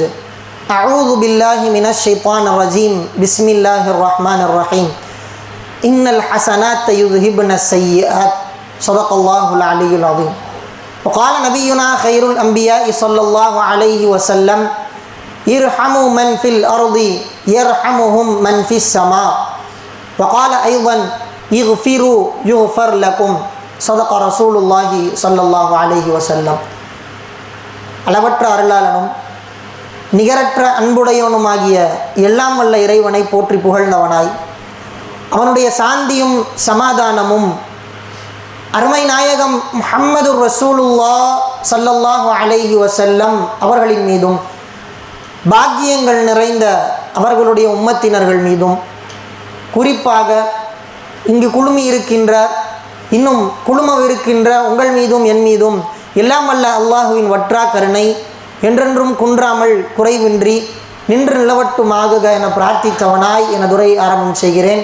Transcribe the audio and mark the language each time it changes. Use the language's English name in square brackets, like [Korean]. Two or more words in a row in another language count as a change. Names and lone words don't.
[Arabic] أعوذ بالله من الشيطان الرجيم بسم الله الرحمن الرحيم إن الحسنات يذهبن السيئات صدق الله العلي العظيم وقال نبينا خير الأنبياء صلى الله عليه وسلم ارحموا من في الأرض يرحمهم من في السماء وقال أيضا اغفروا يغفر لكم صدق رسول الله صلى الله عليه وسلم [Tamil] அளவற்ற அருளாளனும் நிகரற்ற அன்புடையவனுமாகிய எல்லாம் வல்ல இறைவனை போற்றி புகழ்ந்தவனாய் அவனுடைய சாந்தியும் சமாதானமும் அருமை நாயகம் முஹம்மது [Arabic] رسول الله صلى الله عليه وسلم [Tamil] அவர்களின் மீதும் பாக்கியங்கள் நிறைந்த அவர்களுடைய உம்மத்தினர்கள் மீதும் குறிப்பாக இங்கு குழுமி இருக்கின்ற இன்னும் குழுமவிருக்கின்ற உங்கள் மீதும் என் மீதும் எல்லாம் வல்ல அல்லாஹுவின் வற்றா கருணை என்றென்றும் குன்றாமல் குறைவின்றி நின்று நிலவட்டுமாகுக என பிரார்த்தித்தவனாய் எனது உரை ஆரம்பம் செய்கிறேன்.